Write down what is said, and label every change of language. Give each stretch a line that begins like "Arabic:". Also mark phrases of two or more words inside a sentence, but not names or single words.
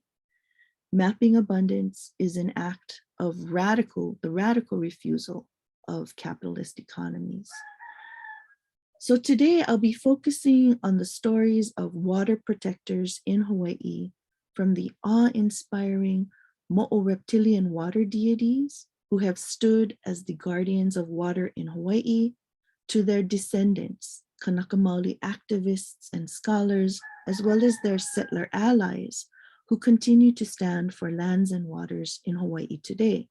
English: Mapping abundance is an act of the radical refusal of capitalist economies. So today I'll be focusing on the stories of water protectors in Hawaii, from the awe-inspiring moʻo reptilian water deities who have stood as the guardians of water in Hawaii, to their descendants,
Hawaiian: Kanaka Maoli
English: activists and scholars, as well as their settler allies who continue to stand for lands and waters in Hawaii today.